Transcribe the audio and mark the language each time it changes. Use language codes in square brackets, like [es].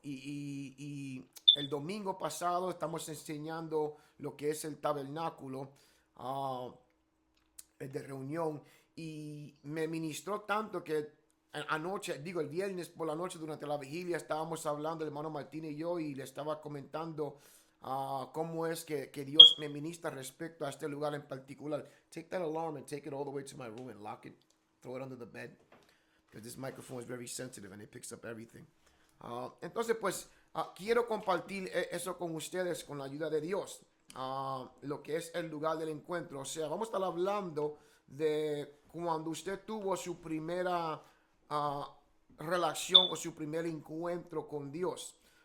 [es] Y el domingo pasado estamos enseñando lo que es el tabernáculo de reunión, y me ministró tanto que anoche, el viernes por la noche durante la vigilia estábamos hablando, el hermano Martínez y yo, y le estaba comentando cómo es que Dios me ministra respecto a este lugar en particular. [en] Take that alarm and take it all the way to my room and lock it. Throw it under the bed. Because this microphone is very sensitive and it picks up everything. [es] Entonces, pues, quiero compartir eso con ustedes con la ayuda de Dios. Lo que es el lugar del encuentro. O sea, vamos a estar hablando de cuando usted tuvo su primera relación o su primer encuentro con Dios.